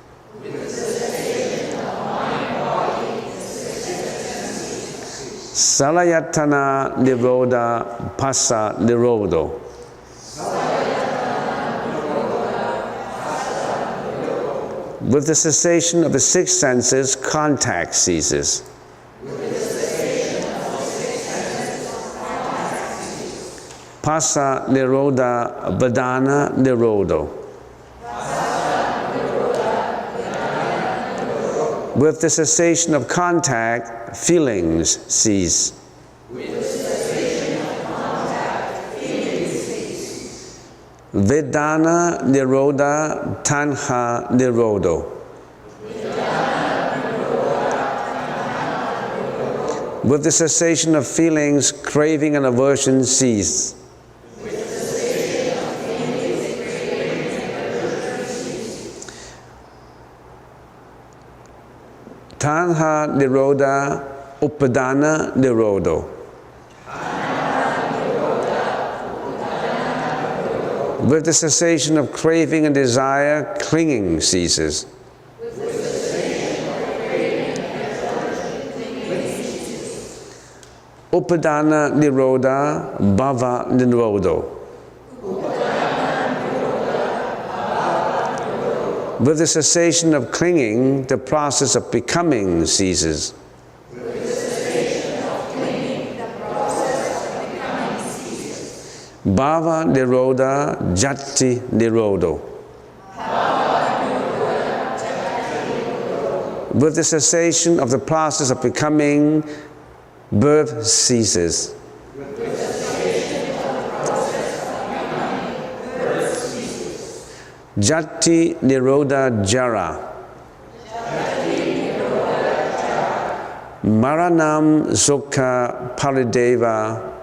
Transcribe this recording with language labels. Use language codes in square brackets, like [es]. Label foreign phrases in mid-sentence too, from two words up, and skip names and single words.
[pi] Salayatana Nirodha Passa Nirodo. [en] With the cessation of the 6 senses, contact ceases. [pi] Passa nirodha vedana nirodo. [en] With the cessation of contact, feelings cease. [pi] Vedana nirodha tanha nirodo. [en] With the cessation of feelings, craving and aversion cease. [pi] Tanha nirodha upadana nirodo. [en] With the cessation of craving and desire, clinging ceases. [pi] Upadana nirodha bhava nirodo. [en] With the cessation of clinging, the process of becoming ceases. [pi] Bhava Nirodha Jati Nirodho. [en] With the cessation of the process of becoming, birth ceases. [pi] Jati Nirodha Jara. Maranam Sukha Parideva.